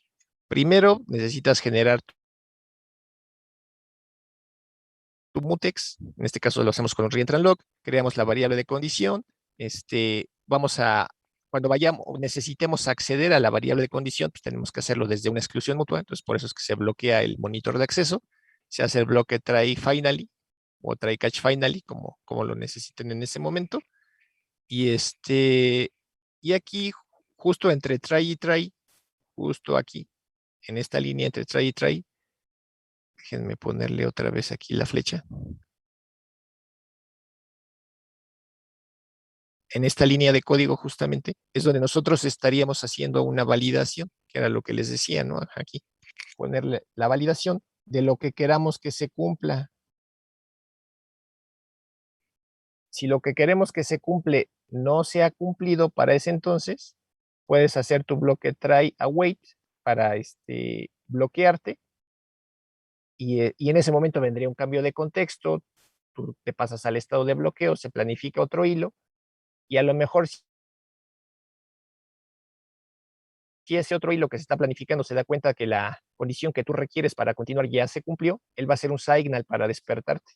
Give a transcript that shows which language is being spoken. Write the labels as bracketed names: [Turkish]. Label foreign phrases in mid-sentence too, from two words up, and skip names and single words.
[Spanish] Primero, necesitas generar tu mutex. En este caso lo hacemos con un reentranlog. Creamos la variable de condición. Cuando necesitemos acceder a la variable de condición, pues tenemos que hacerlo desde una exclusión mutua. Entonces, por eso es que se bloquea el monitor de acceso. Se hace el bloque [English] try finally [Spanish] o [English] try catch finally, [Spanish] como lo necesiten en ese momento. Y aquí, justo entre try y try, justo aquí, en esta línea entre try y try, déjenme ponerle otra vez aquí la flecha. en esta línea de código justamente, es donde nosotros estaríamos haciendo una validación, que era lo que les decía, ¿no? Aquí, ponerle la validación de lo que queramos que se cumpla. Si lo que queremos que se cumple no se ha cumplido para ese entonces, puedes hacer tu bloque [English] try await [Spanish] para bloquearte y en ese momento vendría un cambio de contexto, tú te pasas al estado de bloqueo, se planifica otro hilo y a lo mejor si ese otro hilo que se está planificando se da cuenta que la condición que tú requieres para continuar ya se cumplió, él va a hacer un signal para despertarte.